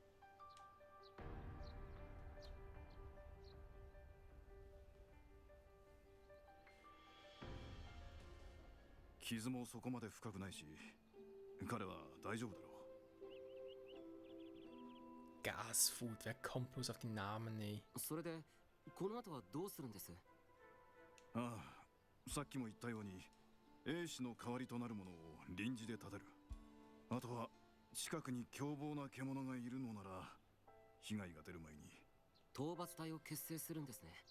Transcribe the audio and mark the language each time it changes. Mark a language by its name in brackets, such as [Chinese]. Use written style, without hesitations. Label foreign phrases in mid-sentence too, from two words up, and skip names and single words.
[Japanese] 傷もそこまで深くないし、彼は大丈夫だろう。 [German] Gasfood, wer kommt bloß auf den Namen, ey? [Japanese] それでこの後はどうするんです。ああ、さっきも言ったように、兵士の代わりとなるものを臨時で立てる。あとは近くに凶暴な獣がいるのなら、被害が出る前に。討伐隊を結成するんですね。